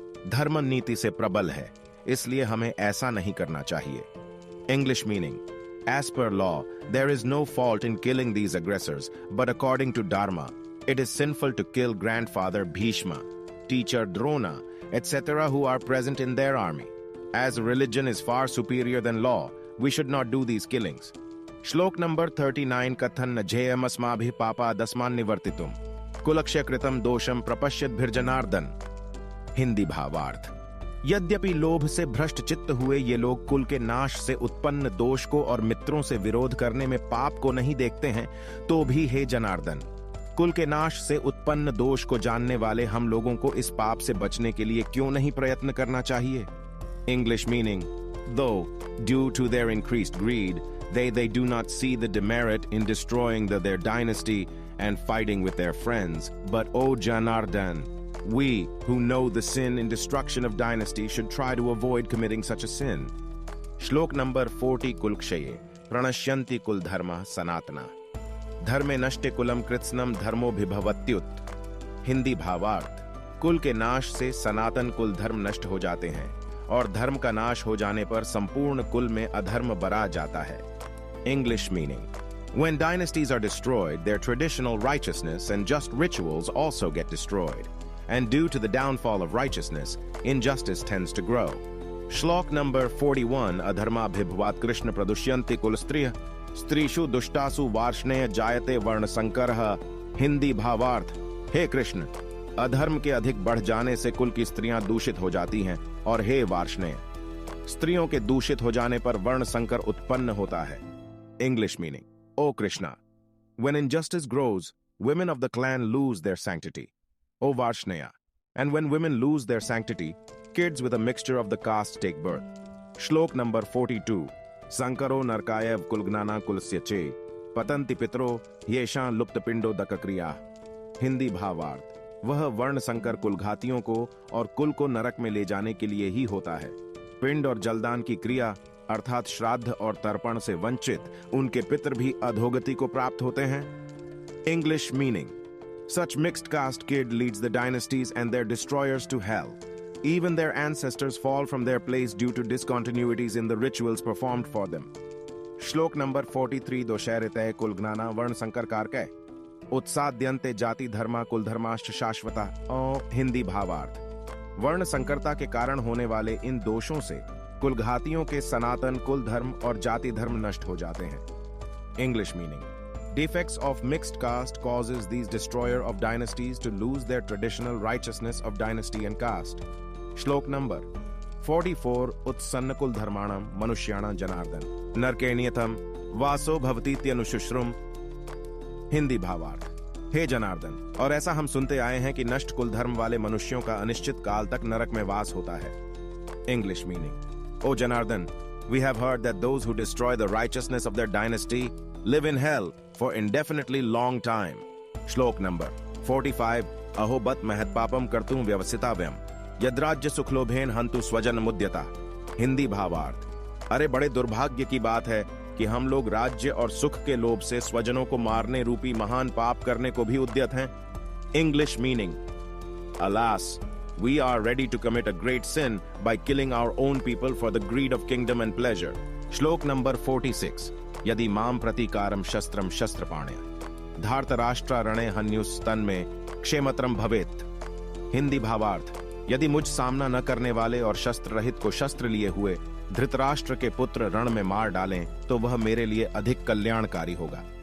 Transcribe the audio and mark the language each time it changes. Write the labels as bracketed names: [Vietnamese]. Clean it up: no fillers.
[Hindi] धर्म नीति से प्रबल है, इसलिए हमें ऐसा नहीं करना चाहिए। [English] English meaning, as per law there is no fault in killing these aggressors, but according to Dharma, it is sinful to kill grandfather Bhishma, teacher Drona, etc. who are present in their army. As religion is far superior than law, we should not do these killings. [Hindi] श्लोक number 39, [Sanskrit] कथन झेयमस्माभिः पापादस्मान् निवर्तितुम् कुलक्ष्य कृतं दोषं प्रपश्यद्भिर्जनार्दन। [Hindi] हिंदी भावार्थ, यद्यपि लोभ से भ्रष्ट चित्त हुए ये लोग कुल के नाश से उत्पन्न दोष को और मित्रों से विरोध करने में पाप को नहीं देखते हैं, तो भी हे जनार्दन, कुल के नाश से उत्पन्न दोष को जानने वाले हम लोगों को इस पाप से बचने के लिए क्यों नहीं प्रयत्न करना चाहिए। [English] English meaning, though, due to their increased greed, they do not see the demerit in destroying their dynasty and fighting with their friends. But O Janardan, we who know the sin in destruction of dynasty should try to avoid committing such a sin. [Hindi] श्लोक number 40, [Sanskrit] कुलक्षये प्रणश्यन्ति कुल धर्मः सनातना धर्मे नष्टे coulomb कृत्स्नम धर्मोभिभवत्युत। [Hindi] Hindi भावार्थ, कुल के नाश से सनातन कुल धर्म नष्ट हो जाते हैं और धर्म का नाश हो जाने पर संपूर्ण कुल में अधर्म बरा जाता है। [English] English meaning, When dynasties are destroyed, their traditional righteousness and just rituals also get destroyed. And due to the downfall of righteousness, injustice tends to grow. [Hindi] Shlok number 41, [Sanskrit] Adharma bhibhvat Krishna pradushyanti kulstriya, strishu dushtasu varshneya jayate varna sankarha, [Hindi] Hindi भावार्थ। हे कृष्ण, अधर्म के अधिक बढ़ जाने से कुल की स्त्रियां दूषित हो जाती हैं, और हे वार्ष्णेय, स्त्रियों के दूषित हो जाने पर वर्ण संकर उत्पन्न होता है। [English] English meaning: O Krishna, when injustice grows, women of the clan lose their sanctity. O Varshnaya, and when women lose their sanctity, kids with a mixture of the castes take birth. [Hindi] Shlok number 42, [Sanskrit] Sankaro Narkayev Kulgnana Kulsya Che, पतंति पितरो येषां लुप्त पिंडो दकक्रिया। [Hindi] हिंदी भावार्थ: वह वर्ण संकर कुलघातियों को और कुल को नरक में ले जाने के लिए ही होता है। पिंड और जलदान की क्रिया अर्थात श्राद्ध और तर्पण से वंचित उनके पितर भी अधोगति को प्राप्त होते हैं। [English] English meaning: Such mixed caste kid leads the dynasties and their destroyers to hell. Even their ancestors fall from their place due to discontinuities in the rituals performed for them. [Hindi] श्लोक नंबर 43, [Sanskrit] दोषैरितय कुलज्ञाना वर्ण संकर कारकय उत्साद्यन्ते जाति धर्मा कुल धर्माश्च शाश्वता। [Hindi] हिंदी भावार्थ: वर्ण संकरता के कारण होने वाले इन दोषों से कुलघातियों के सनातन कुल धर्म और जाति धर्म नष्ट हो जाते हैं। [English] English meaning: Defects of mixed caste causes these destroyer of dynasties to lose their traditional righteousness of dynasty and caste. [Hindi] श्लोक नंबर 44, [Sanskrit] उत्सन्न कुल धर्माणम मनुष्याणां जनार्दन नरकेणियतम वासो भवतीत्यनुशुश्रुम। [Hindi] हिंदी भावार्थ: हे जनार्दन, और ऐसा हम सुनते आए हैं कि नष्ट कुल धर्म वाले मनुष्यों का अनिश्चित काल तक नरक में वास होता है। [English] English meaning: O Janardan, we have heard that those who destroy the righteousness of their dynasty live in hell for indefinitely long time. [Hindi] श्लोक नंबर 45, [Sanskrit] अहो बत महत पापम कर्तुम व्यवसिताव्यम यद्राज्य सुखलोभेन हंतु स्वजन मुद्यता। [Hindi] हिंदी भावार्थ: अरे बड़े दुर्भाग्य की बात है कि हम लोग राज्य और सुख के लोभ से स्वजनों को मारने रूपी महान पाप करने को भी उद्यत हैं। [English] English meaning: Alas, we are ready to commit a great sin by killing our own people for the greed of kingdom and pleasure. [Hindi] श्लोक नंबर 46, [Sanskrit] यदि माम प्रतीकारम शस्त्रम शस्त्रपाण्य धार्तराष्ट्र रणे हन्युस्तन में क्षेमत्रम भवेत्। [Hindi] हिंदी भावार्थ: यदि मुझ सामना न करने वाले और शस्त्र रहित को शस्त्र लिए हुए धृतराष्ट्र के पुत्र रण में मार डालें तो वह मेरे लिए अधिक कल्याणकारी होगा।